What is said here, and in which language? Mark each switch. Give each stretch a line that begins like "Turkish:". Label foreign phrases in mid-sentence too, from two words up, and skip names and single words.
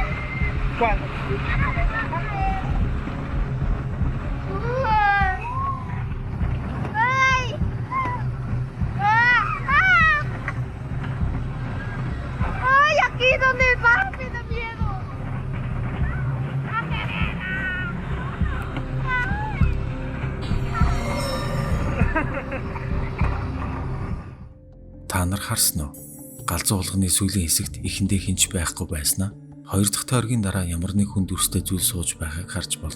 Spanish: ¿Cuál? ¡Ay! ¡Ay, aquí donde va! ¡Me da miedo!
Mongolian: Та нар харсан уу? Галзуу уулганы сүүлийн хэсэгт эхэндээ хинч байхгүй байснаа хоёр дахь тойргийн дараа ямар нэг хүн дүрстэй зүйл сууж байхыг харж болно.